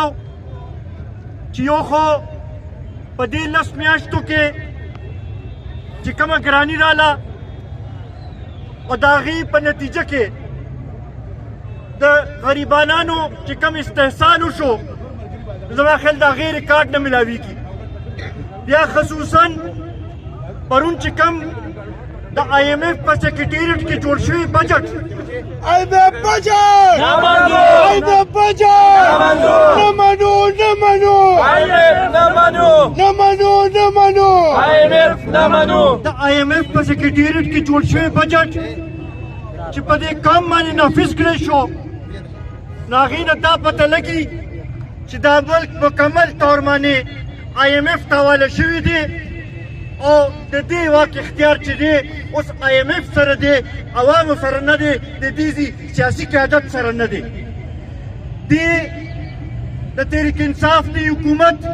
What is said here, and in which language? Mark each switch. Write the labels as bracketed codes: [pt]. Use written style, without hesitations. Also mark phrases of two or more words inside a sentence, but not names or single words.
[ps] چې یو خو په دې 10 میاشتو کې چې کومه ګراني راله او د هغې په نتیجه کې د غریبانانو چې کوم استحصال وشو زما خیال د هغې ریکارډ نه ملاویږي بیا خصوصا پرون چې کوم د IMF په سیکریټریټ کې جوړ شوی بجټ IMF budget! Namanu! IMF budget! Namanu! Namanu! IMF Namanu! Namanu! Namanu! IMF Namanu! د IMF په سیکریټریټ کې جوړ شوی بجټ چې په دې کام باندې نافذ کړی شو نو هغې نه دا پته لګي چې دا ملک مکمل طور باندې IMF ته حواله شوي دي او د دې واک اختیار چې دی اوس IMF سره دی عوامو سره نه دی د دې سیاسي قیادت سره نه دی دې د تحریک انصاف دی حکومت